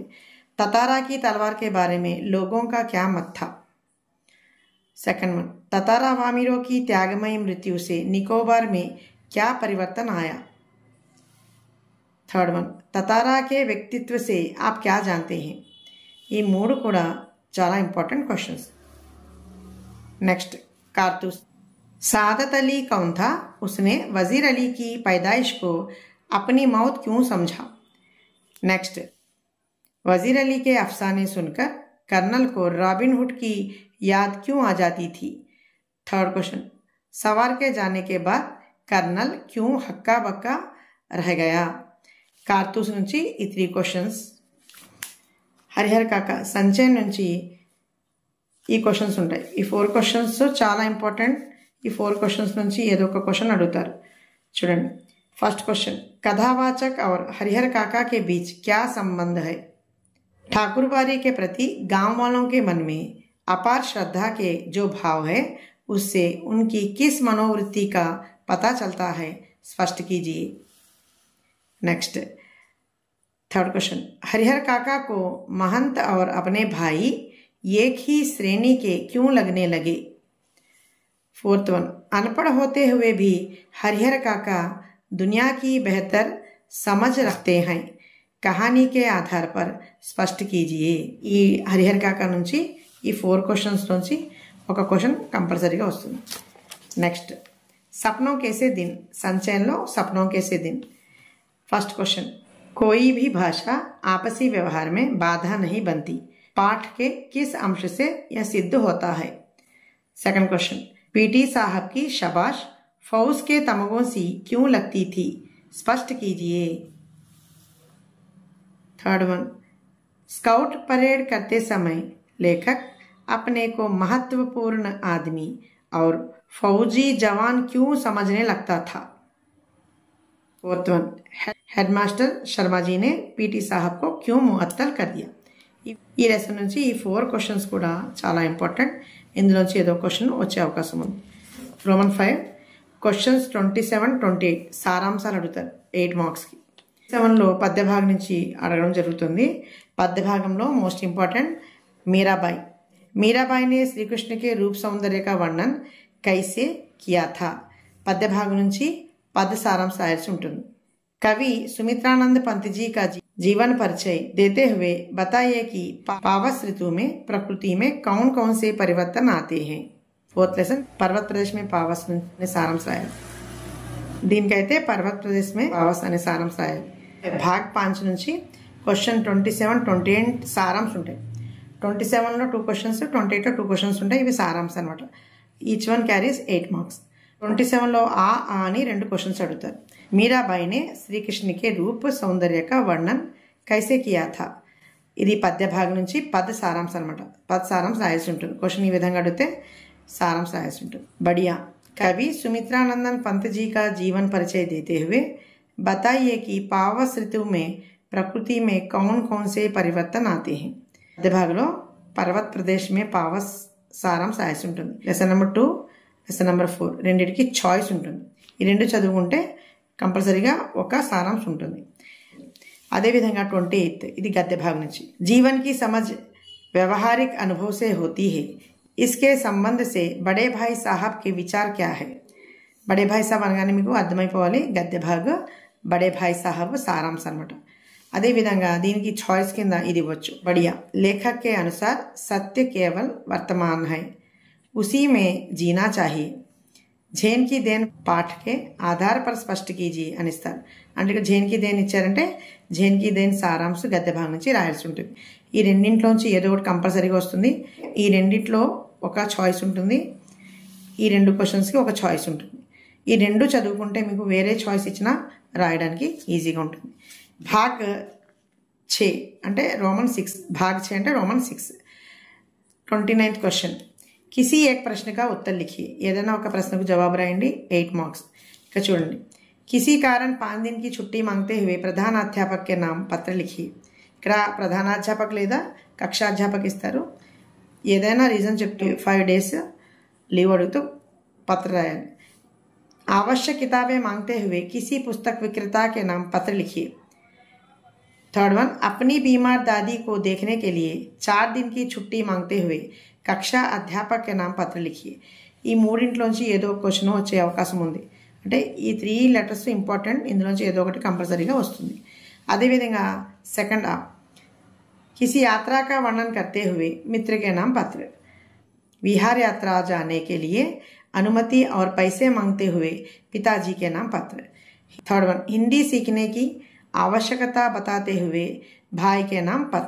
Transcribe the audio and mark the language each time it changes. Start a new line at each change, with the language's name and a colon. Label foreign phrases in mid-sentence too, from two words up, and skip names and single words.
Hindi: తతారా కి తల్వార్ కే బారే మే లోగోं का क्या मत था.
English: second one,
Hindi: ततारा वामिरों की त्यागमयी मृत्यु से निकोबार में क्या परिवर्तन आया।
English: third one,
Hindi: ततारा के व्यक्तित्व से आप क्या जानते हैं।
Telugu: ఈ మూడు కూడా చాలా
English: important questions.
Hindi: नेक्स्ट, कारतूस. सादत अली कौन था, उसने वजीर अली की पैदाइश को अपनी मौत क्यों समझा। नेक्स्ट, वजीर अली के अफसाने सुनकर कर्नल को रॉबिन हुड की याद क्यों आ जाती थी।
English: third question,
Hindi: सवार के जाने के बाद कर्नल क्यों हक्का बक्का रह गया।
Telugu: कारतूस నుంచి ఈ 3 క్వశ్చన్స్, హరిహర కాక సంచయన్ నుంచి ఈ క్వశ్చన్స్ ఉంటాయి. ఈ 4 క్వశ్చన్స్ చాలా ఇంపార్టెంట్. ఈ 4 క్వశ్చన్స్ నుంచి ఏదో ఒక క్వశ్చన్ అడుగుతారు. చూడండి,
English: first question,
Hindi: कथावाचक और हरिहर काका के बीच क्या संबंध है। ठाकुरबाड़ी के प्रति गांव वालों के मन में अपार श्रद्धा के जो भाव है उससे उनकी किस मनोवृत्ति का पता चलता है, स्पष्ट कीजिए।
English: next, third question,
Hindi: हरिहर काका को महंत और अपने भाई एक ही श्रेणी के क्यों लगने लगे।
English: fourth one,
Hindi: अनपढ़ होते हुए भी हरिहर काका दुनिया की बेहतर समझ रखते हैं, कहानी के आधार पर स्पष्ट कीजिए।
Telugu: ఈ హరిహర్ కాకా నుంచి ఈ 4 క్వశ్చన్స్ నుంచి ఒక క్వశ్చన్ కంపల్సరీగా వస్తుంది. నెక్స్ట్,
Hindi: सपनों कैसे दिन. సంచయన్లో सपनों कैसे दिन.
English: first question,
Hindi: कोई भी भाषा आपसी व्यवहार में बाधा नहीं बनती, पाठ के किस अंश से यह सिद्ध होता है।
English: second question,
Hindi: पीटी साहब की शाबाश फौज के तमगों सी क्यों लगती थी, स्पष्ट कीजिए।
English: third one,
Hindi: स्काउट परेड करते समय लेखक अपने को महत्वपूर्ण आदमी और फौजी जवान क्यों समझने लगता था।
English: fourth one,
Hindi: हेडमास्टर शर्मा जी ने पीटी साहब को क्यों मुअत्तल कर दिया।
Telugu: ఈ లెసన్ నుంచి ఈ 4 క్వశ్చన్స్ కూడా చాలా ఇంపార్టెంట్. ఇందులోంచి ఏదో క్వశ్చన్ వచ్చే అవకాశం ఉంది. రోమన్ 5 క్వశ్చన్స్ 27, 28 సారాంశాలు అడుగుతారు 8 మార్క్స్కి. 7లో పద్యభాగం నుంచి అడగడం జరుగుతుంది. పద్యభాగంలో
English: most important
Telugu: मीराबाई.
Hindi: मीराबाई ने श्री कृष्ण के रूप सौंदर्य का वर्णन कैसे किया था.
Telugu: పద్యభాగం నుంచి పద్య సారాంశ రాయాల్సి ఉంటుంది.
Hindi: कवि सुमित्रानंद पंत जी का जीवन परिचय देते हुए बताइए कि पावस ऋतु में प्रकृति में कौन कौन से परिवर्तन आते हैं.
English: fourth lesson,
Telugu: पर्वत प्रदेश में पावस ने సారాంశ రాయాలి. దీనికైతే పర్వత్ ప్రదేశ్ में पावस అనే సారాంశ రాయాలి. భాగ్ 5 నుంచి క్వశ్చన్ 27, 28 సారాంశ ఉంటాయి. 27లో 2 క్వశ్చన్స్, 28లో 2 క్వశ్చన్స్ ఉంటాయి. ఇవి సారాంశ అనమాట.
English: each one carries 8 marks.
Telugu: 27లో ఆ అని 2 క్వశ్చన్స్ అడుగుతారు.
Hindi: मीराबाई ने श्री कृष्ण के रूप सौंदर्य का वर्णन कैसे किया था.
Telugu: ఇది పద్య భాగం నుంచి పద సారాంశ అనమాట. పద సారాంశ రాయాల్సి ఉంటుంది. క్వశ్చన్ ఈ విధంగా అడిగితే సారాంశ రాయాల్సి ఉంటుంది.
Hindi: बढ़िया. कवि सुमित्रानंदन पंत जी का जीवन परिचय देते हुए बताइए कि पावस ऋतु में प्रकृति में कौन कौन से परिवर्तन आते हैं.
Telugu: పద్య భాగంలో పర్వత్ ప్రదేశ్ में पावस సారాంశ రాయాల్సి ఉంటుంది.
English: lesson number 2, lesson number 4
Telugu: రెండింటికి చాయిస్ ఉంటుంది. ఈ రెండు చదువుకుంటే కంపల్సరీగా ఒక సారాంశ ఉంటుంది. అదేవిధంగా 28 ఇది గద్య భాగం నుంచి.
Hindi: जीवन की समझ व्यवहारिक अनुभव से होती है, इसके संबंध से बड़े भाई साहब के विचार क्या है.
Telugu: बड़े भाई साहब అనగానే మీకు అర్థమైపోవాలి. గద్య భాగ బడే భాయ్ సాహబ్ సారాంశ అనమాట. అదేవిధంగా దీనికి చాయిస్ కింద ఇది ఇవ్వచ్చు.
Hindi: बढ़िया. लेखक के अनुसार सत्य केवल वर्तमान है, उसी में जीना चाहिए. झेन की देन पाठ के आधार पर स्पष्ट कीजिए
Telugu: అని ఇస్తారు. అంటే झेन की देन ఇచ్చారంటే झेन की देन సారాంశ గద్య భాగం నుంచి రాయాల్సి ఉంటుంది. ఈ రెండింటిలోంచి ఏదో ఒకటి కంపల్సరీగా వస్తుంది. ఈ రెండింటిలో ఒక చాయిస్ ఉంటుంది. ఈ 2 క్వశ్చన్స్కి ఒక చాయిస్ ఉంటుంది. ఈ 2 చదువుకుంటే మీకు వేరే చాయిస్ ఇచ్చినా రాయడానికి ఈజీగా ఉంటుంది. భాగ్ 6 అంటే రోమన్ 6. భాగ్ 6 అంటే రోమన్ 6.
Hindi: 29th क्वेश्चन, किसी एक प्रश्न का उत्तर लिखिए.
Telugu: ఏదైనా ఒక ప్రశ్నకు జవాబు రాయండి. 8 మార్క్స్. ఇక చూడండి,
Hindi: किसी कारण 5 दिन की छुट्टी मांगते हुए प्रधानाध्यापक के नाम पत्र लिखिए.
Telugu: ఇక్కడ ప్రధానాధ్యాపక లేదా కక్షాధ్యాపక ఇస్తారు. ఏదైనా రీజన్ చెప్తూ 5
English: days leave
Telugu: అడుగుతూ పత్ర రాయాలి.
Hindi: आवश्यक किताबें मांगते हुए किसी पुस्तक विक्रेता के नाम पत्र लिखिए.
English: third one,
Hindi: अपनी बीमार दादी को देखने के लिए 4 दिन की छुट्टी मांगते हुए कक्षा अध्यापक के नाम पत्र लिखिए.
Telugu: ఈ మూడింట్లోంచి ఏదో ఒక క్వశ్చన్ వచ్చే అవకాశం ఉంది. అంటే ఈ 3
English: letters important,
Telugu: ఇందులోంచి ఏదో ఒకటి కంపల్సరీగా వస్తుంది. అదేవిధంగా సెకండ్ ఆ
Hindi: किसी यात्रा का वर्णन करते हुए मित्र के नाम पत्र, विहार यात्रा जाने के लिए अनुमति और पैसे मांगते हुए पिताजी के नाम पत्र.
English: third one,
Hindi: हिंदी सीखने की आवश्यकता बताते हुए भाई के नाम पत्र.